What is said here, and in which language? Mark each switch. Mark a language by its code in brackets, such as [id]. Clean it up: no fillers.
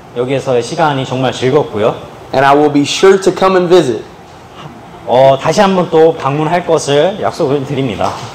[ko] 여기에서의 시간이 정말 즐겁고요. [en] and I will be sure to come and visit. [ko] 다시 한번 또 방문할 것을 약속을 드립니다.